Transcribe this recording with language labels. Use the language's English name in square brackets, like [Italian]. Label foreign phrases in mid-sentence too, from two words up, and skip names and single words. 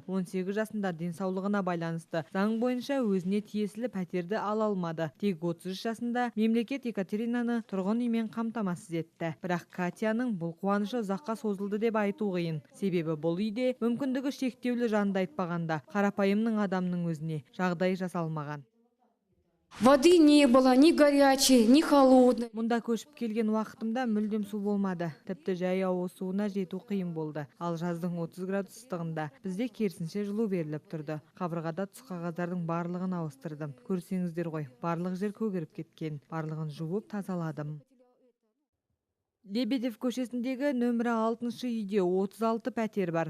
[Kazakh] 18 жасында денсаулығына байланысты заң бойынша өзіне тиесілі пәтерді ала алмады. Тек 33 жасында мемлекет Екатеринаны тұрғын үймен қамтамасыз етті. Бірақ Катяның бұл қуанышы ұзаққа созылды деп айту қиын. Себебі бұл үйде мүмкіндігі шектеулі жанды айтпаған қарапайымның адамның өзіне жағдай жасалмаған. [Russian] Воды не было, ни горячей, ни холодной. [Kazakh] Мұнда көшіп келген уақытымда мүлдем су болмады. Тіпті жай ауыз суына жету қиын болды. Ал жаздың 30 градус ыстығында бізде керісінше жылу беріліп тұрды. Қабырғада түсқағаздардың барлығын ауыстырдым. Көрсеңіздер ғой, барлық жер көгеріп кеткен. Барлығын жуып тазаладым. Лебедев көшесіндегі нөмірі 6 үйде 36 пәтер бар.